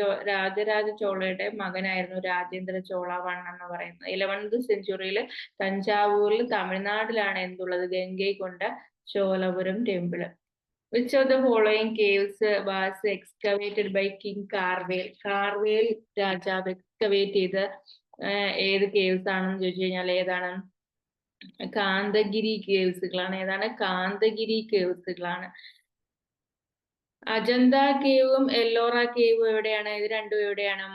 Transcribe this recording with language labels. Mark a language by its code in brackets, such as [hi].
[ml] രാജരാജ ചോളയുടെ മകനായിരുന്നു രാജേന്ദ്ര ചോള 1 എന്ന് പറയുന്നത്. 11th സെഞ്ചുറിയിൽ തഞ്ചാവൂരിൽ തമിഴ്നാട്ടിലാണ് എന്തുള്ളത്? ഗംഗൈക്കൊണ്ട Cholapuram temple. [en] Which of the following caves was excavated by King Karvel? [ml] കാർവേൽ രാജാവ് excavate ചെയ്ത ഏത് കേവ്സ് ആണെന്ന് ചോദിച്ചു കഴിഞ്ഞാൽ ഏതാണ്? കാന്തഗിരി കേവ്സുകളാണ്. ഏതാണ്? കാന്തഗിരി കേവ്സുകളാണ്. അജന്ത കേവും എല്ലോറ കേവും എവിടെയാണ്? ഇത് രണ്ടും എവിടെയാണ്?